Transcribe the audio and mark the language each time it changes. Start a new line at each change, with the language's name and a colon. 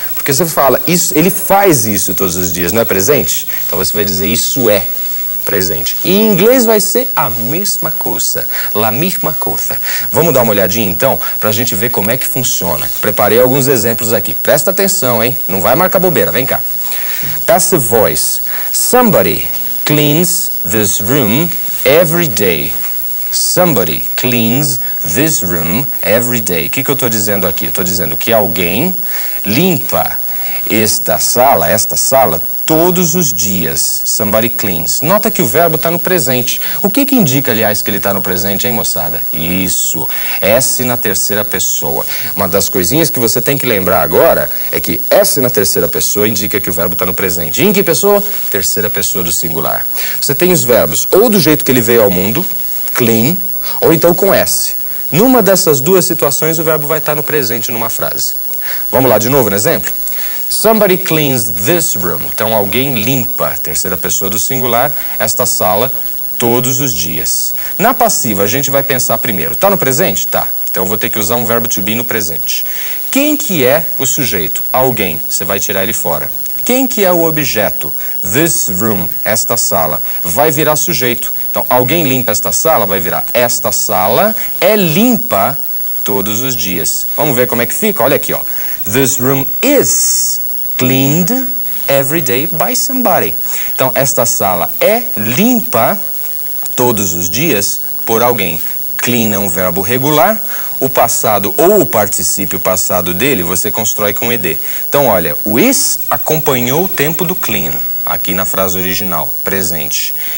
Portuguese: Porque você fala, isso, ele faz isso todos os dias, não é presente? Então, você vai dizer, isso é presente. E em inglês vai ser a mesma coisa,
Spanish: la misma
Portuguese: coisa. Vamos dar uma olhadinha então, pra gente ver como é que funciona. Preparei alguns exemplos aqui. Presta atenção, hein? Não vai marcar bobeira, vem cá.
English: Passive voice. Somebody cleans this room every day. Somebody cleans this room every day.
Portuguese: O que eu estou dizendo aqui? Eu estou dizendo que alguém limpa esta sala, todos os dias.
English: Somebody cleans.
Portuguese: Nota que o verbo está no presente. O que indica, aliás, que ele está no presente, hein, moçada? Isso. S na terceira pessoa. Uma das coisinhas que você tem que lembrar agora é que S na terceira pessoa indica que o verbo está no presente. E em que pessoa? Terceira pessoa do singular. Você tem os verbos ou do jeito que ele veio ao mundo, clean, ou então com S. Numa dessas duas situações, o verbo vai estar no presente numa frase. Vamos lá de novo no exemplo?
English: Somebody cleans this room.
Portuguese: Então, alguém limpa, terceira pessoa do singular, esta sala todos os dias. Na passiva, a gente vai pensar primeiro. Tá no presente? Tá. Então, eu vou ter que usar um verbo to be no presente. Quem que é o sujeito? Alguém. Você vai tirar ele fora. Quem que é o objeto?
English: This room,
Portuguese: esta sala. Vai virar sujeito. Então, alguém limpa esta sala, vai virar esta sala é limpa todos os dias. Vamos ver como é que fica? Olha aqui, ó.
English: This room is cleaned every day by somebody.
Portuguese: Então, esta sala é limpa todos os dias por alguém. Clean é um verbo regular. O passado ou o particípio passado dele, você constrói com ed. Então, olha, o is acompanhou o tempo do clean. Aqui na frase original, presente.